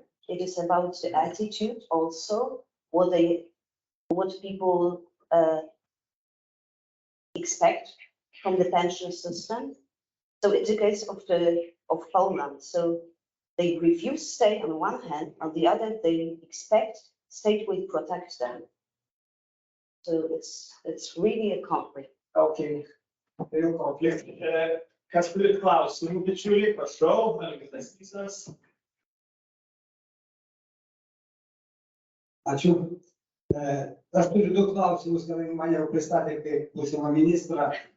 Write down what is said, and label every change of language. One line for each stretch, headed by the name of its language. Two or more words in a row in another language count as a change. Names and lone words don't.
English: It is about the attitude also, what people expect from the pension system. So it's the case of Poland. So they refuse state on one hand, on the other they expect state will protect them. So it's really a conflict.
Lithuanian: Okay, tai jau konfliktai. Kas turit klausimų, bičiuliai, prašau, Algirdas Tysas. Ačiū. Aš turiu du klausimus, kadangi mane jau pristatė kaip būsimą ministrą.